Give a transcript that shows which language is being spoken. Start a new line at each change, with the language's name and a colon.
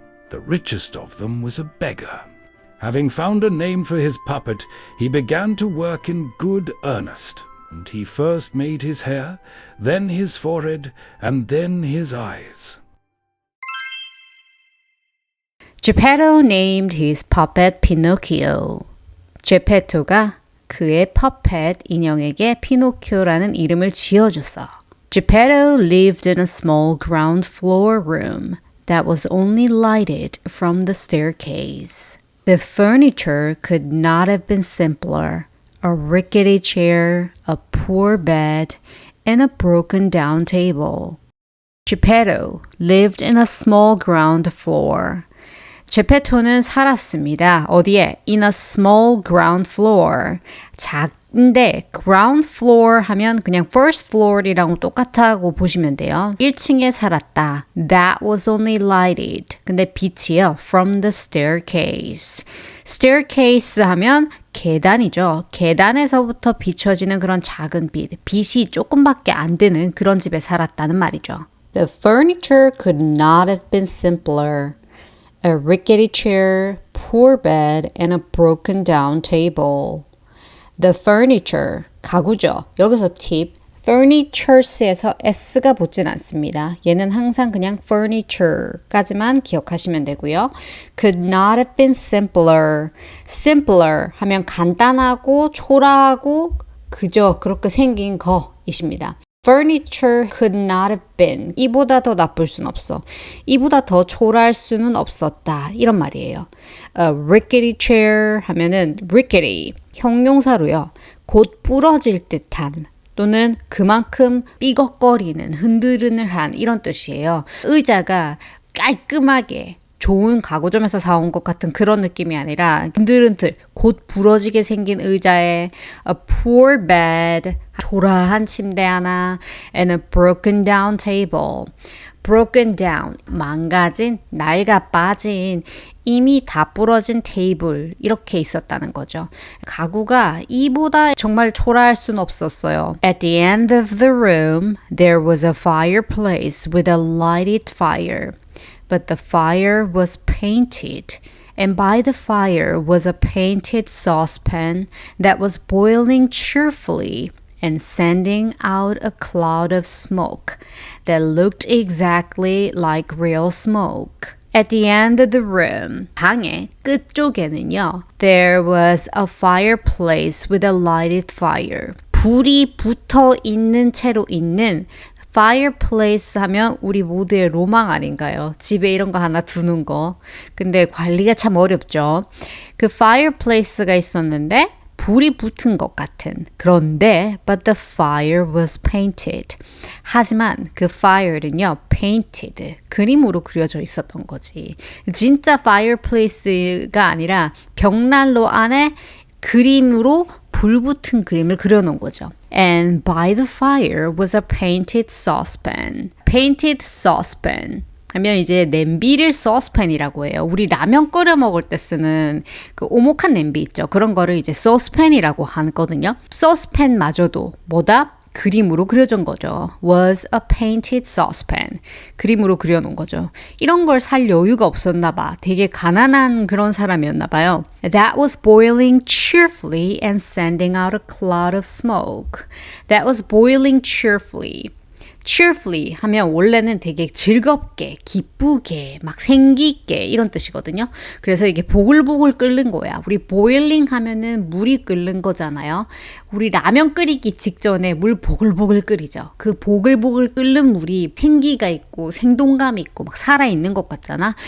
English: The richest of them was a beggar. Having found a name for his puppet, he began to work in good earnest, and he first made his hair, then his forehead, and then his eyes. Geppetto named his puppet Pinocchio.
Korean: 제페토가 그의 퍼펫 인형에게 피노키오라는 이름을 지어줬어.
English: Geppetto lived in a small ground floor room that was only lighted from the staircase. The furniture could not have been simpler. A rickety chair, a poor bed, and a broken down table. Geppetto lived in a small ground floor.
Korean: 제페토는 살았습니다. 어디에?
English: In a small ground floor.
Korean: 작은데 ground floor 하면 그냥 first floor이랑 똑같다고 보시면 돼요. 1층에 살았다.
English: That was only lighted.
Korean: 근데 빛이요.
English: From the staircase.
Korean: staircase 하면 계단이죠. 계단에서부터 비춰지는 그런 작은 빛. 빛이 조금밖에 안 드는 그런 집에 살았다는 말이죠.
English: The furniture could not have been simpler. A rickety chair, poor bed, and a broken down table. The furniture,
Korean: 가구죠. 여기서 팁, furnitures에서 s가 붙진 않습니다. 얘는 항상 그냥 furniture까지만 기억하시면 되고요.
English: Could not have been simpler.
Korean: simpler 하면 간단하고 초라하고 그저 그렇게 생긴 거이십니다.
English: Furniture could not have been.
Korean: 이보다 더 나쁠 순 없어. 이보다 더 초라할 수는 없었다. 이런 말이에요.
English: A rickety chair
Korean: 하면은
English: rickety
Korean: 형용사로요. 곧 부러질 듯한 또는 그만큼 삐걱거리는 흔들흔들한 이런 뜻이에요. 의자가 깔끔하게 좋은 가구점에서 사온 것 같은 그런 느낌이 아니라 흔들흔들 곧 부러지게 생긴 의자에
English: a poor bed
Korean: 초라한 침대 하나
English: and a broken down table.
Korean: broken down 망가진 나이가 빠진 이미 다 부러진 테이블 이렇게 있었다는 거죠. 가구가 이보다 정말 초라할 순 없었어요.
English: At the end of the room there was a fireplace with a lighted fire. But the fire was painted, and by the fire was a painted saucepan that was boiling cheerfully and sending out a cloud of smoke that looked exactly like real smoke. At the end of the room,
Korean: 방의 끝쪽에는요,
English: there was a fireplace with a lighted fire.
Korean: 불이 붙어 있는 채로 있는 fireplace 하면 우리 모두의 로망 아닌가요? 집에 이런 거 하나 두는 거. 근데 관리가 참 어렵죠. 그 fireplace가 있었는데 불이 붙은 것 같은. 그런데
English: but the fire was painted.
Korean: 하지만 그 fire는요, painted. 그림으로 그려져 있었던 거지. 진짜 fireplace가 아니라 벽난로 안에 그림으로 불붙은 그림을 그려놓은 거죠.
English: And by the fire was a painted saucepan. Painted saucepan.
Korean: 하면 이제 냄비를 saucepan이라고 해요. 우리 라면 끓여 먹을 때 쓰는 그 오목한 냄비 있죠. 그런 거를 이제 saucepan이라고 하거든요. saucepan마저도 뭐다? 그림으로 그려준 거죠.
English: was a painted saucepan.
Korean: 그림으로 그려놓은 거죠. 이런 걸 살 여유가 없었나 봐. 되게 가난한 그런 사람이었나 봐요.
English: That was boiling cheerfully and sending out a cloud of smoke. That was boiling cheerfully.
Korean: cheerfully 하면 원래는 되게 즐겁게, 기쁘게, 막 생기있게 이런 뜻이거든요. 그래서 이게 보글보글 끓는 거야. 우리 boiling 하면은 물이 끓는 거잖아요. 우리 라면 끓이기 직전에 물 보글보글 끓이죠. 그 보글보글 끓는 물이 생기가 있고 생동감 있고 막 살아있는 것 같잖아.